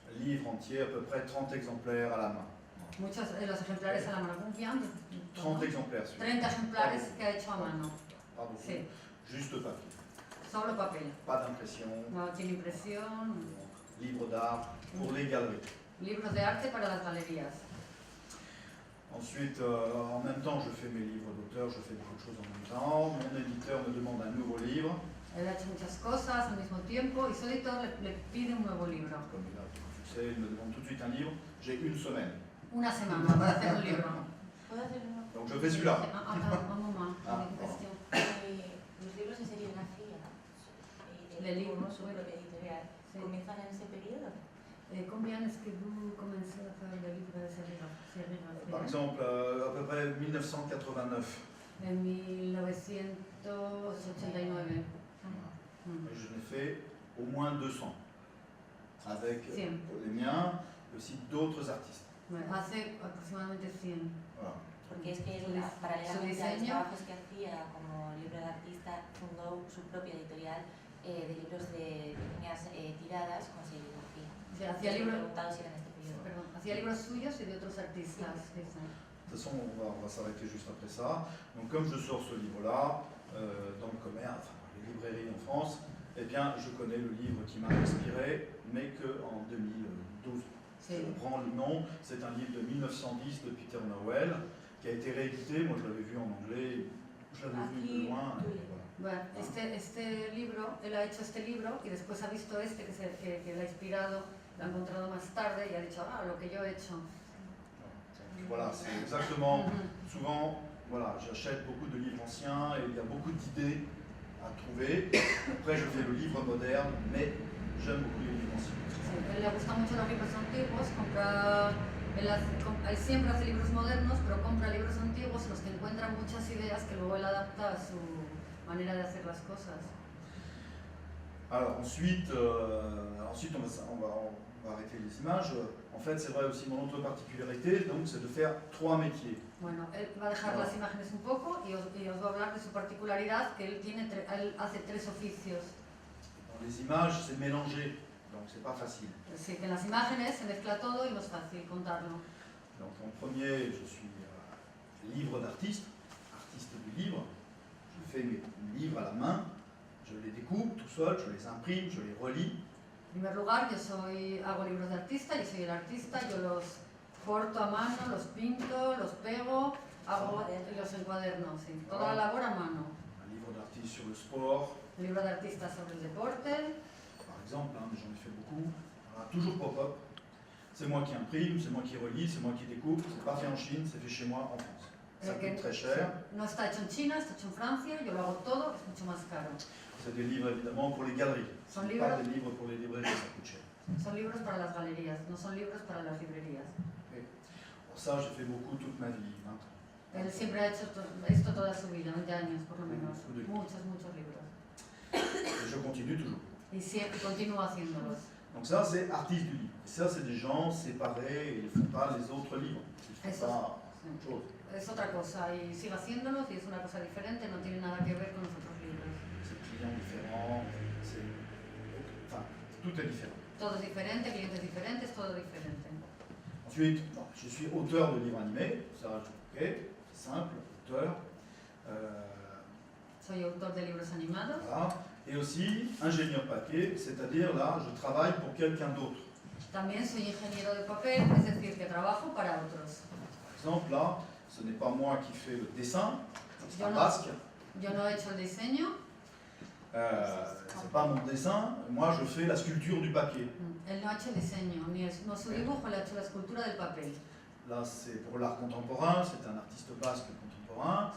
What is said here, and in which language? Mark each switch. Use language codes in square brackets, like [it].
[fr] livre entier, à peu près 30 exemplaires à la main. [es] muchos de los ejemplares a la mano. ¿Cuántos? [fr] 30 exemplaires, celui-là. [es] 30 ejemplares que ha hecho a mano. [fr] Pas beaucoup. [es] Sí, [fr] Juste papier. [es] solo papel. [fr] Pas d'impression. [es] No tiene impresión. [fr] Livre d'art pour les galeries. [es] Libros de arte para las galerías. [fr] Ensuite, en même temps, je fais mes livres d'auteur, je fais beaucoup de choses en même temps. Mon éditeur me demande un nouveau livre. [es] Él ha hecho muchas cosas al mismo tiempo y su editor le pide un nuevo libro. [fr] Comme il a beaucoup de succès, il me demande tout de suite un livre. J'ai une semaine. [es] Una semana para hacer un libro. ¿Puedo hacer una? [fr] Donc je fais celui-là. Un moment, Ah. une question. [es] Los libros de serigrafía Le libro, su propia editorial, Sí. ¿comienzan en ese periodo? [fr] Combien est-ce que vous commencez à faire le livre de serigrafía? Par exemple, à peu près 1989. En 1989. Mm. Je n'ai fait au moins 200. Avec [es] 100. [fr] les miens, mais aussi d'autres artistes. [es] Hace aproximadamente 100. [fr] Voilà. [es] Porque es que él, Su paralelamente a los diseño. trabajos que hacía como libro de artista, fundó su propia editorial de libros de pequeñas tiradas con serigrafía. O sea, hacía libros, Preguntado si era en este periodo. perdón, hacía libros suyos y de otros artistas. Sí. [fr] De toute façon, on va s'arrêter juste après ça. Donc, comme je sors ce livre-là, dans le commerce, enfin, dans les librairies en France, eh bien, je connais le livre qui m'a inspiré, mais qu'en 2012. [es] Sí. [fr] Je prends le nom, c'est un livre de 1910 de Peter Nowell qui a été réédité. Moi, je l'avais vu en anglais, je l'avais vu de loin. [es] Bueno, este libro, él ha hecho este libro y después ha visto este que le ha inspirado, lo ha encontrado más tarde y ha dicho, ah, lo que yo he hecho. [fr] Voilà, c'est exactement, souvent, voilà, j'achète beaucoup de livres anciens et il y a beaucoup d'idées à trouver. Après, je fais le livre moderne, mais j'aime beaucoup les livres anciens. [es] Sí, a él le gustan mucho los libros antiguos, él siempre hace libros modernos, pero compra libros antiguos en los que encuentra muchas ideas que luego él adapta a su manera de hacer las cosas. [fr] Alors ensuite, on va arrêter les images. En fait, c'est vrai aussi, mon autre particularité, donc, c'est de faire 3 métiers. [es] Bueno, él va a dejar las imágenes un poco y os va a hablar de su particularidad, que él hace 3 oficios. [fr] Dans les images, c'est mélangé, donc c'est pas facile. [es] Sí, que en las imágenes se mezcla todo y no es fácil contarlo. [fr] Donc en premier, je suis livre d'artiste, artiste du livre. Je fais mes livres à la main, je les découpe tout seul, je les imprime, je les relis. [es] En primer lugar, hago libros de artista, yo soy el artista, yo los corto a mano, los pinto, los pego, los encuaderno, sí, toda la labor a mano. [fr] Un livre d'artiste sur le sport. [es] Un libro de artista sobre el deporte. [fr] Par exemple, hein, j'en ai fait beaucoup. Voilà, toujours pop-up. C'est moi qui imprime, c'est moi qui relis, c'est moi qui découpe. C'est pas fait en Chine, c'est fait chez moi en France. Ça coûte très cher. [es] No está hecho en China, está hecho en Francia, yo lo hago todo, es mucho más caro. [fr] C'est des livres évidemment pour les galeries. Ce n'est pas des livres pour les librairies, ça coûte cher. [es] Son libros para las galerías, no son libros para las librerías. [fr] Pour ça, j'ai fait beaucoup toute ma vie, 20 ans. [es] Él siempre ha hecho esto toda su vida, 20 años por lo menos. Muchos libros. [fr] Et je continue toujours. [es] Y siempre continúa haciéndolos. [fr] Donc ça, c'est artiste du livre. Et ça, c'est des gens séparés, ils ne font pas les autres livres. Ils ne font pas autre chose. [es] Es otra cosa y sigue haciéndolos y es una cosa diferente, no tiene nada que ver con los otros libros. [fr] C'est clients différents, enfin, tout est différent. [es] Todo es diferente, clientes diferentes, todo diferente. [fr] Ensuite, je suis auteur de livres animés, ça, ok, c'est simple, auteur. [es] Soy autor de libros animados. [fr] Voilà. Et aussi ingénieur papier, c'est-à-dire là, je travaille pour quelqu'un d'autre. [es] También soy ingeniero de papel, es decir, que trabajo para otros. [fr] Par exemple, là, ce n'est pas moi qui fais le dessin, c'est un [es] Yo [fr] basque. [es] no he hecho el diseño. [fr] C'est pas mon dessin, moi je fais la sculpture du papier. [es] Él no ha hecho el diseño, no su dibujo, él ha hecho la escultura del papel. [fr] Là, c'est pour l'art contemporain, c'est un artiste basque contemporain.